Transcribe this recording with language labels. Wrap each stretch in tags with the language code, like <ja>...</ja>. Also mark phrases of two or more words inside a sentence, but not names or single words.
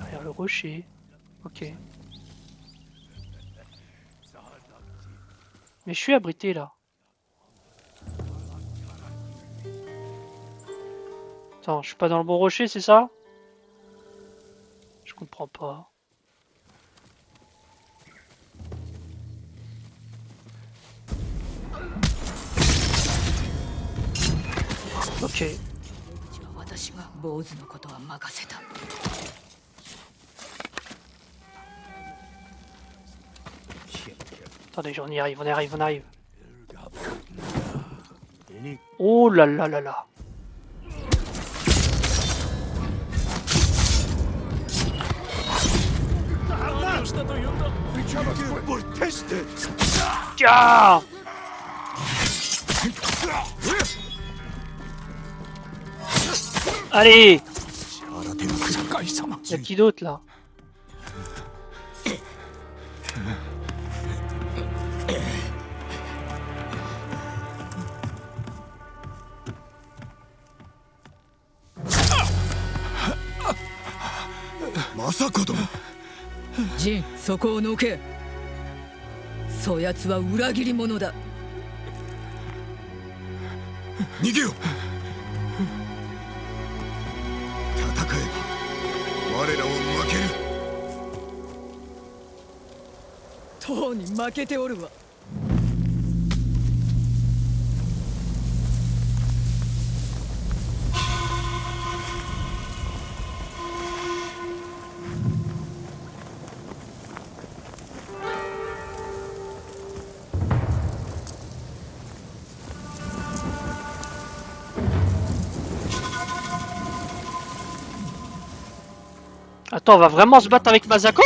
<fr>rocher. Ok. Mais je suis abrité là. Attends, je suis pas dans le bon rocher, c'est ça? Je comprends pas. Ok.</fr> <ja>私が坊主のことは任せた。</ja> <fr>Attendez, on y arrive, on y arrive, on arrive. Oh là là là là. Tiens! Allez! Y'a qui d'autre là?</fr> <ja>Masako殿。ジン、そこをのけ。そやつは裏切り者だ。逃げよ。戦えば我らを負ける。とうに負けておるわ。</ja> <fr>Attends, on va vraiment se battre avec Masako?</fr>